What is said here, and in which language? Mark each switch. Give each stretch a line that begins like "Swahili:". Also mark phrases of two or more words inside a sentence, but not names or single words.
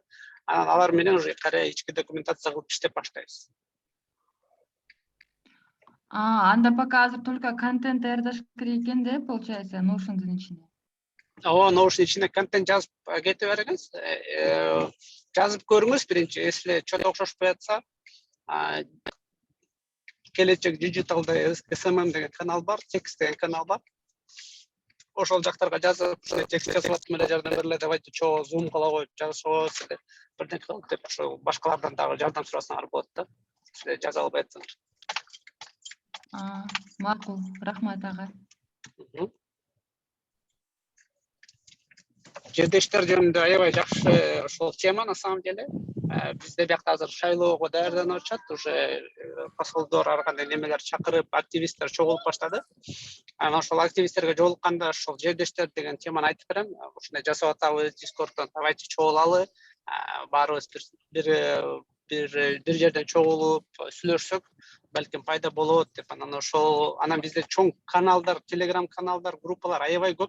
Kyrgyz: Анан алар менен уже кайра ички документация кылып иштеп баштайбыз. Анда пока азыр только контент даярдаш керек экен да, получается, Notion'дун ичине. Notion ичине контент жазып кете бериңиз. Жазып көрүңүз биринчи,
Russian: если что-то
Kyrgyz: окшошпой жатса, келечек Digital'да SMM деген канал бар, текст деген канал бар. Ошол жактарга жазып, текст жазып атып эле жардам берле, давайте чоо Zoom кыла коюп жазышабыз деп бирден кылып деп ошо башкалардан дагы жардам сурасаңар болот да. Силер жаза албай атсаңар. Макул, рахмат агай. Жердештер жөнүндө аябай жакшы ошол тема
Russian: на самом деле.
Kyrgyz: Бизде биякта азыр шайлоого даярданып атышат, уже посолдор ар кандай немелер чакырып, активисттер чогулуп баштады. Анан ошол активисттерге жолукканда ошол жердештер деген теманы айтып берем. Ушундай жасап атабыз Discord'дон, давайте чогулалы, баарыбыз бир bir жерден чогулуп сүйлөшсөк балким пайда болот деп анан ошол анан бизде чоң каналдар, телеграм каналдар, группалар аябай көп.